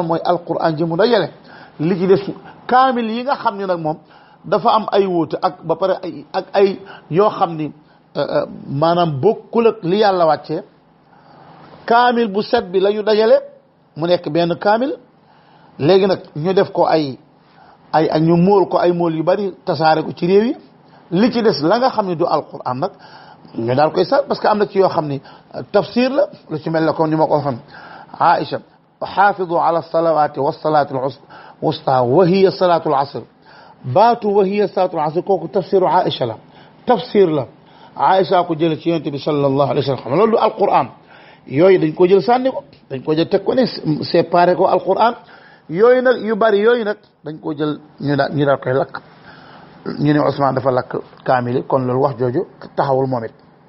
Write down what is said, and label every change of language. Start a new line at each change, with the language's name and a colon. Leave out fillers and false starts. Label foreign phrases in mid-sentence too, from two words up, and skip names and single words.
Wolof: mooy alquran ji mu dajale li ci des kaamil yi nga xam ne nag moom dafa am ay wuute ak ba pare ay yoo xam ni maanaam bokkul ak li yàlla wàccee kaamil bu set bi la ñu dajale mu nekk benn kaamil léegi nag ñu def ko ay ñu móol ko ay móol yu bari tasaare ko ci réew yi li ci des la nga xam ne du alquran nag ñu daal koy sax
French: parce que
Wolof: am na ci yoo xam ni tafsir la lu ci mel ne comme ni ma ko waxoon Aïcha
Arabic: حافظوا على الصلوات والصلاة الوسطى وهي صلاة العصر
Wolof: baatu
Arabic: وهي صلاة العصر
Wolof: kooku tafsiru Aïcha la tafsir la Aïcha ko jële ci yonent bi
Arabic: صلى الله عليه وسلم
Wolof: xam loolu du alquran yooyu dañ ko jël sànni ko dañ ko jël teg ko ne séparé ko alquran yooyu nag yu bari yooyu nag dañ ko jël ñu daal koy lakk ñu ne Ousmane dafa lakk kaamil kon loolu wax jooju taxawul moom it